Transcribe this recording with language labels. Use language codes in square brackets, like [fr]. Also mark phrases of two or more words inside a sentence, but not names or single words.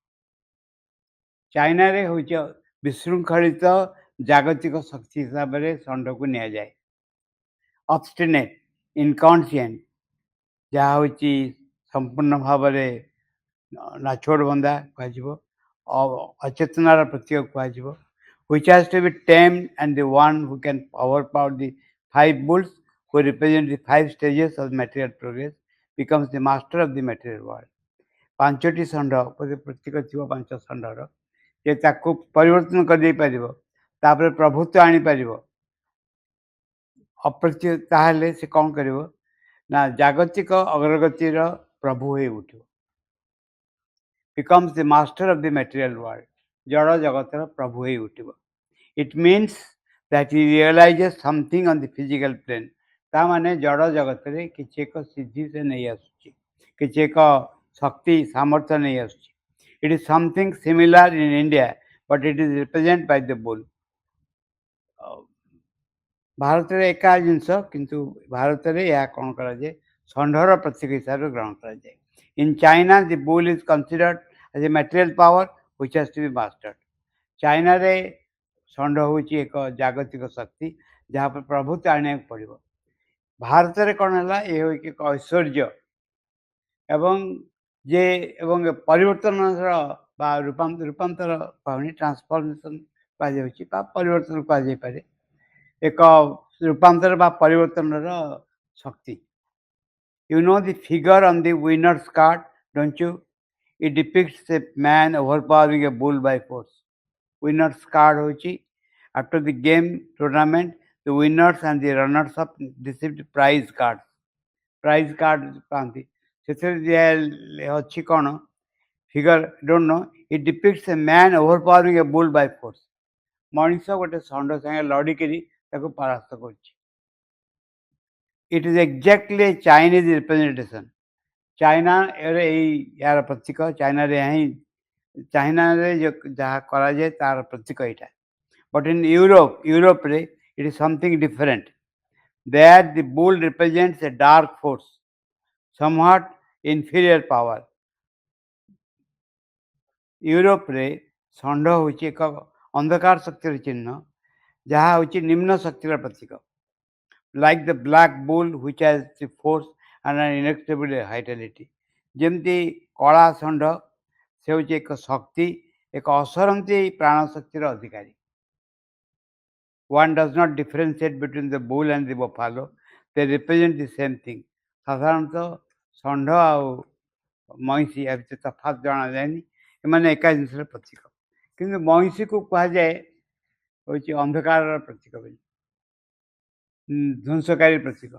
[or] ଚାଇନାରେ ହେଉଛି ବିଶୃଙ୍ଖଳିତ ଜାଗତିକ ଶକ୍ତି ହିସାବରେ ଷଣ୍ଢକୁ ନିଆଯାଏ। [en] obstinate, inconscient, [or] ଯାହା ହେଉଛି ସମ୍ପୂର୍ଣ୍ଣ ଭାବରେ ନାଛୋଡ଼ ବନ୍ଦା କୁହାଯିବ, ଅଚେତନାର ପ୍ରତୀକ କୁହାଯିବ। [en] which has to be tamed, and the one who can overpower the 5 bulls who represent the 5 stages of material progress becomes the master of the material world। [or] ପାଞ୍ଚଟି ଷଣ୍ଢ ପ୍ରତୀକ ଥିବ ପାଞ୍ଚ ଷଣ୍ଢର, ଯେ ତାକୁ ପରିବର୍ତ୍ତନ କରିଦେଇପାରିବ, ତାପରେ ପ୍ରଭୁତ୍ୱ ଆଣିପାରିବ। ତାହେଲେ ସେ କ'ଣ କରିବ ନା ଜାଗତିକ ଅଗ୍ରଗତିର ପ୍ରଭୁ ହୋଇ ଉଠିବ। [en] becomes the master of the material world। [or] ଜଡ଼ ଜଗତର ପ୍ରଭୁ ହୋଇ ଉଠିବ। [en] It means that he realizes something on the physical plane। [or] ତା ମାନେ ଜଡ଼ ଜଗତରେ କିଛି ଏକ ସିଦ୍ଧି ସେ ନେଇ ଆସୁଛି, କିଛି ଏକ ଶକ୍ତି ସାମର୍ଥ୍ୟ ନେଇ ଆସୁଛି। [en] It is something similar in India, but it is represented by the bull। [or] ଭାରତରେ ଏକା ଜିନିଷ, କିନ୍ତୁ ଭାରତରେ ଏହା କ'ଣ କରାଯାଏ ଷଣ୍ଢର ପ୍ରତୀକ ହିସାବରେ ଗ୍ରହଣ କରାଯାଏ। [en] In China the bull is considered as a material power which has to be mastered. [or] ଚାଇନାରେ ଷଣ୍ଢ ହେଉଛି ଏକ ଜାଗତିକ ଶକ୍ତି ଯାହା ଉପରେ ପ୍ରଭୁତ୍ୱ ଆଣିବାକୁ ପଡ଼ିବ। ଭାରତରେ କ'ଣ ହେଲା, ଏ ହେଉଛି ଏକ ଐଶ୍ୱର୍ଯ୍ୟ ଏବଂ ପରିବର୍ତ୍ତନର ବା ରୂପାନ୍ତର ପାଉନି, ଟ୍ରାନ୍ସଫର୍ମେସନ୍ କୁହାଯାଉଛି ବା ପରିବର୍ତ୍ତନ କୁହାଯାଇପାରେ, ଏକ ରୂପାନ୍ତର ବା ପରିବର୍ତ୍ତନର ଶକ୍ତି। [en] You know the figure on the winner's card, don't you? It depicts a man overpowering a bull by force। Winner's card ହେଉଛି after the game tournament, the winners and the runners up received prize cards। prize card [or] ପାଆନ୍ତି, ସେଥିରେ ଅଛି କ'ଣ [en] figure, don't know, it depicts a man overpowering a bull by force। [or] ମଣିଷ ଗୋଟେ ଷଣ୍ଢ ସାଙ୍ଗେ ଲଢ଼ିକିରି ତାକୁ ପରାସ୍ତ କରୁଛି। [en] It is exactly a Chinese representation। [or] ଚାଇନାରେ ଏହାର ପ୍ରତୀକ, ଚାଇନାରେ ଯାହା କରାଯାଏ ତାର ପ୍ରତୀକ ଏଇଟା। [en] But in Europe It is something different. There, the bull represents a dark force, somewhat inferior power. [or] ୟୁରୋପରେ ଷଣ୍ଢ ହେଉଛି ଏକ ଅନ୍ଧକାର ଶକ୍ତିର ଚିହ୍ନ, ଯାହା ହେଉଛି ନିମ୍ନ ଶକ୍ତିର ପ୍ରତୀକ। [en] Like the black bull which has the force and an inexorable vitality. [or] ଯେମିତି କଳା ଷଣ୍ଢ ସେ ହେଉଛି ଏକ ଶକ୍ତି, ଏକ ଅସରନ୍ତି ପ୍ରାଣ ଶକ୍ତିର ଅଧିକାରୀ। [en] One does not differentiate between the bull and the buffalo. They represent the same thing. [or] ସାଧାରଣତଃ ଷଣ୍ଢ ଆଉ ମଇଁଷି ଏ ଭିତରେ ତଫାତ୍ ଜଣାଯାଏନି, ଏମାନେ ଏକା ଜିନିଷର ପ୍ରତୀକ। କିନ୍ତୁ ମଇଁଷିକୁ କୁହାଯାଏ ହେଉଛି ଅନ୍ଧକାରର ପ୍ରତୀକ ବୋଲି, ଧ୍ୱଂସକାରୀ ପ୍ରତୀକ।